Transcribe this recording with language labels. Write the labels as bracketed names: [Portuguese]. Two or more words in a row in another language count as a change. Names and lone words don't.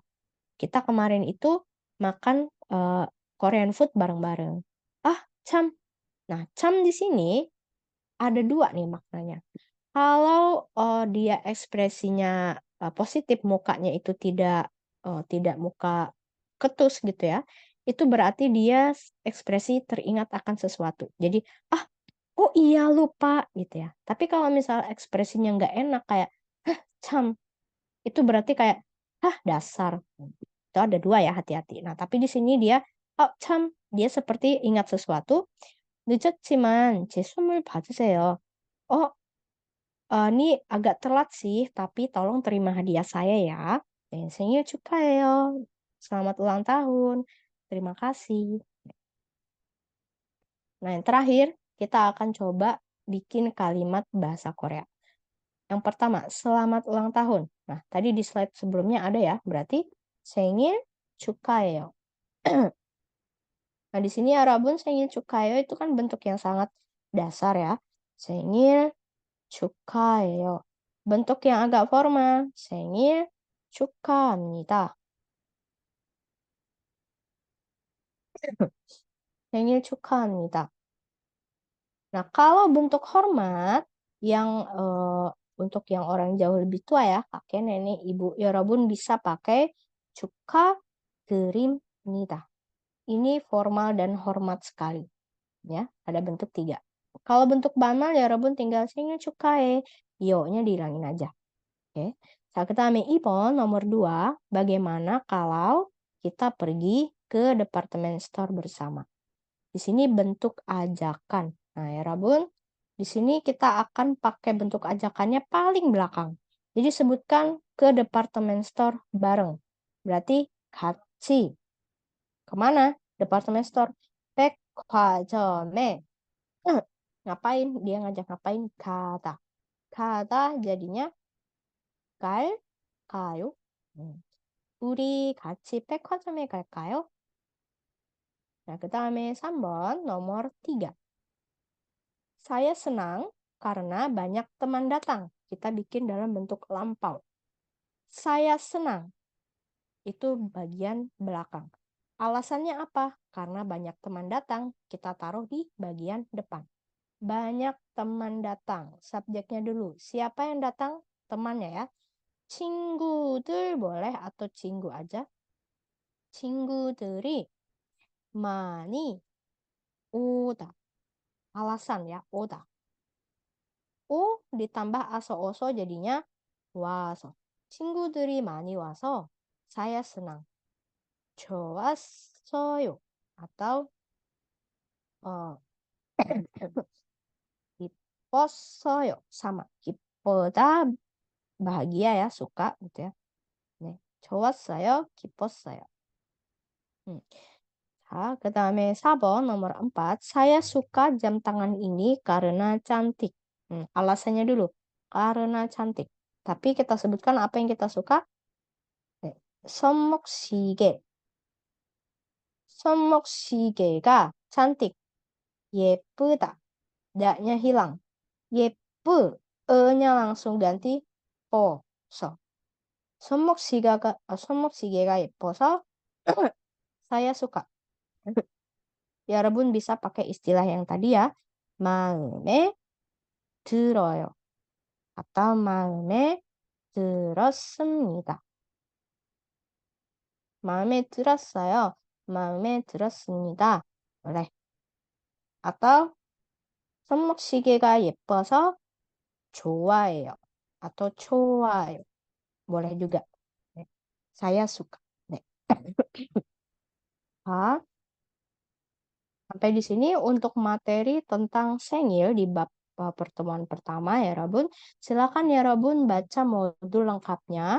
[Indonesian] Kita kemarin itu makan, [English] Korean food [Indonesian] bareng-bareng. Cham. Nah, cham di sini ada 2 nih maknanya. Kalau, dia ekspresinya, positif, mukanya itu tidak muka ketus gitu ya, itu berarti dia ekspresi teringat akan sesuatu. Jadi, "Ah, oh iya lupa," gitu ya. Tapi kalau misal ekspresinya nggak enak kayak, "Hah, cham." Itu berarti kayak, "Hah, dasar." Itu ada 2 ya, hati-hati. Nah, tapi di sini dia, "Oh, 참." Dia seperti ingat sesuatu, [Korean] "늦었지만 제 선물 받으세요." [Indonesian] "Oh, ini agak telat sih, tapi tolong terima hadiah saya ya." [Korean] "생일 축하해요." [Indonesian] Selamat ulang tahun. Terima kasih. Nah, yang terakhir, kita akan coba bikin kalimat bahasa Korea. Yang pertama, selamat ulang tahun. Nah, tadi di slide sebelumnya ada ya, berarti [Korean] 생일 축하해요. [Indonesian] Nah, di sini Arabun [Korean] 생일 축하해요 [Indonesian] itu kan bentuk yang sangat dasar ya. [Korean] 생일 축하해요. [Indonesian] Bentuk yang agak formal. [Korean] 생일 축하합니다. 생일 축하합니다. [Indonesian] Nah, kalau bentuk hormat yang untuk yang orang jauh lebih tua ya, kakek, nenek, ibu, Yorobun bisa pakai 축하드립니다. Ini formal dan hormat sekali. Ya, ada bentuk 3. Kalau bentuk banal ya 여러분 tinggal [Korean] 생일 축하해. [Indonesian] yo-nya dihilangin aja. Oke. [Korean] 그다음에 2번 [Indonesian] nomor 2, bagaimana kalau kita pergi ke [English] department store [Indonesian] bersama. Di sini bentuk ajakan. Nah, ya 여러분, di sini kita akan pakai bentuk ajakannya paling belakang. Jadi sebutkan ke [English] department store [Indonesian] bareng. Berarti 같이. Kemana? [English] Department store. [Indonesian] 백화점에. Ngapain? Dia ngajak ngapain? [Korean] 가다. 가다 jadinya 갈까요? 우리 같이 백화점에 갈까요? [Indonesian] Nah, [Korean] 그다음에 3번 [Indonesian] nomor 3. Saya senang karena banyak teman datang. Kita bikin dalam bentuk lampau. Saya senang. Itu bagian belakang. Alasannya apa? Karena banyak teman datang. Kita taruh di bagian depan. Banyak teman datang. Subjeknya dulu. Siapa yang datang? Temannya ya. 친구들 boleh atau 친구 aja. [Korean] 친구들이 많이 오다. [Indonesian] Alasan ya, 오다. O ditambah aso-oso jadinya 와서. [Korean] 친구들이 많이 와서 [Indonesian] saya senang. [Korean] 좋았어요. Atau 기뻤어요. sama. [Indonesian] 기쁘다 bahagia ya, suka gitu ya. [Korean] 네. 좋았어요. 기뻤어요. 자, 그다음에 4번 nomor 4. [Indonesian] Saya suka jam tangan ini karena cantik. Alasannya dulu. Karena cantik. Tapi kita sebutkan apa yang kita suka. [Korean] 네. 손목시계. 손목시계가 cantik. [Indonesian] 예쁘다. nya hilang. 예쁘. nya langsung ganti 서. [Korean] 손목시계가 예뻐서 [Indonesian] saya suka. Ya, 여러분 bisa pakai istilah yang tadi ya. [Korean] 마음에 들어요. atau 마음에 들었습니다. 마음에 들었어요. 마음에 들었습니다. boleh. atau 손목시계가 예뻐서 좋아해요. [Indonesian] atau 좋아요. boleh juga. 네. saya suka. 네. Sampai di sini untuk materi tentang sengil di bab pertemuan pertama ya Rabun. Silakan ya Rabun baca modul lengkapnya.